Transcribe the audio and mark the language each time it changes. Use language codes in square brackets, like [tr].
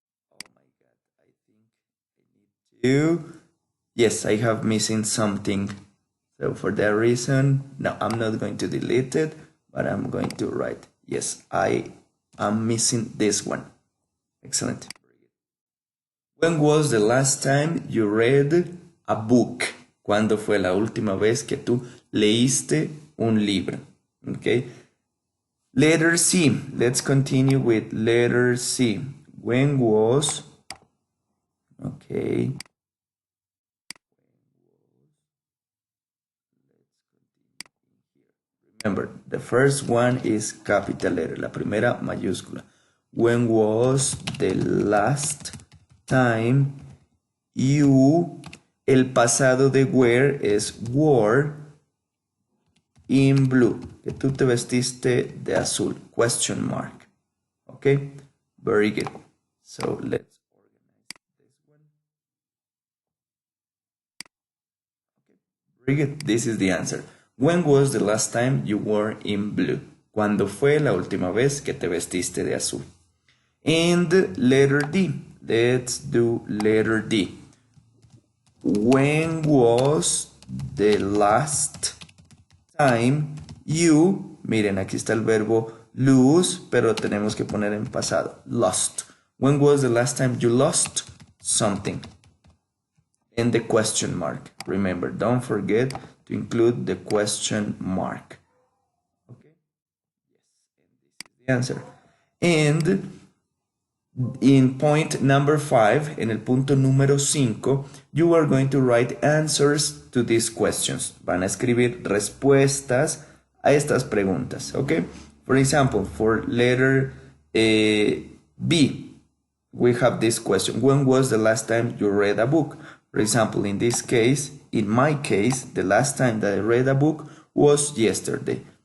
[en] Oh my god, I think I need to, yes, I have missing something. So for that reason, no, I'm not going to delete it, but I'm going to write, yes, I am missing this one. Excellent. When was the last time you read a book? [es] ¿Cuándo fue la última vez que tú leíste un libro? [en] Okay. Letter C. Let's continue with letter C. When was, okay. Remember, the first one is capital letter, [es] la primera mayúscula. [en] When was the last time you, [es] el pasado de wear es [en] wore in blue, [es] que tú te vestiste de azul, [en] question mark. Okay, very good. So let's organize this one. Okay, very good. This is the answer. When was the last time you wore in blue? [es] ¿Cuándo fue la última vez que te vestiste de azul? [en] And letter D. Let's do letter D. When was the last time you, [es] miren, aquí está el verbo lose, pero tenemos que poner en pasado, lost. [en] When was the last time you lost something? And the question mark. Remember, don't forget to include the question mark. Okay? Yes, and this is the answer. And in point number 5, [es] en el punto número 5, [en] you are going to write answers to these questions. [es] Van a escribir respuestas a estas preguntas. [en] Okay? For example, for letter B, we have this question. When was the last time you read a book? For example, in this case, in my case, the last time that I read a book was yesterday.